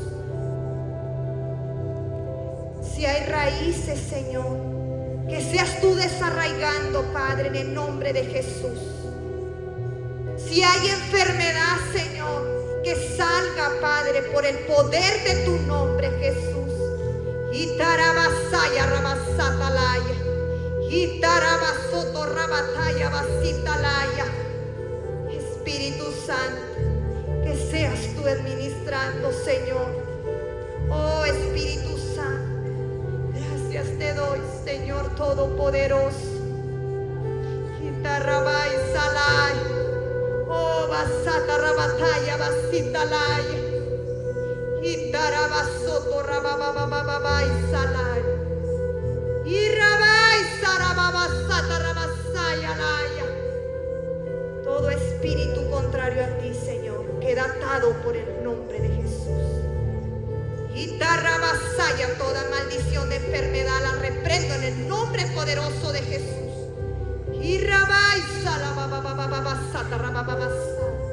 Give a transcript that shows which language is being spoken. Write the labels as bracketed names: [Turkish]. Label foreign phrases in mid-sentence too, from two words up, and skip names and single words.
[Spanish] Si hay raíces, Señor, que seas tú desarraigando, Padre, en el nombre de Jesús. Si hay enfermedad, Señor, que salga, Padre, por el poder de tu nombre, Jesús. Itarabasaya rabasatalaya. Itarabasoto rabataya basitalaya. Espíritu Santo, que seas tú administrando, Señor. Oh Espíritu Santo, gracias te doy, Señor Todopoderoso. Itarabay salay. Oh basata rabataya basitalaya. Itarabasoto rabababababay salay. Irabay sarababasata rabasaya laya. Todo espíritu contrario a ti, Señor, queda atado por el nombre de Jesús. Itarabasaya, toda maldición de enfermedad la reprendo en el nombre poderoso de Jesús. Irabay salababababasata rabababasaya.